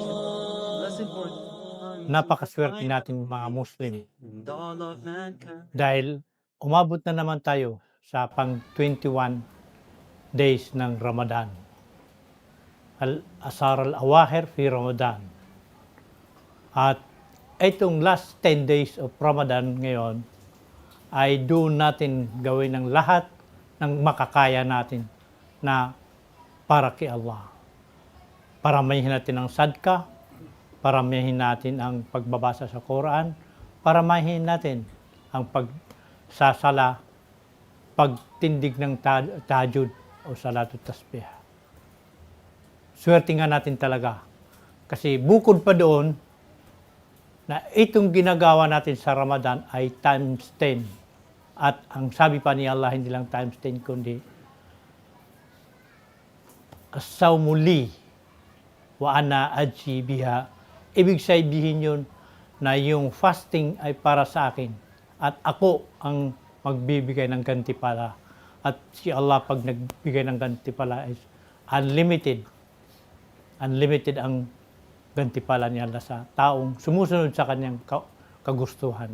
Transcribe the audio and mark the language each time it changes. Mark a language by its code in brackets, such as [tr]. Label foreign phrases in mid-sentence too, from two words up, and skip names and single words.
[tl] Napakaswerte natin mga Muslim dahil umabot na naman tayo sa pang 21 days ng Ramadan. [ar] العشر الأواخر في رمضان. [tl] At itong [en] last 10 days of Ramadan [tl] ngayon ay doon natin gawin ng lahat ng makakaya natin na para kay Allah. Paramihin natin ang sadka, paramihin natin ang pagbabasa sa Quran, paramihin natin ang pagsasala, pagtindig ng tahajjud o [ar] صلاة التسبيح. [tl] Swerte nga natin talaga. Kasi bukod pa doon, na itong ginagawa natin sa Ramadan ay times 10. At ang sabi pa ni Allah, hindi lang times 10, kundi [ar] الصوم لي وأنا أجزي بها. [tl] Ibig sabihin yun na yung fasting ay para sa akin at ako ang magbibigay ng gantimpala. At si Allah pag nagbigay ng gantimpala [en] is unlimited. [tl] Unlimited ang gantimpala ni Allah sa taong sumusunod sa kanyang kagustuhan.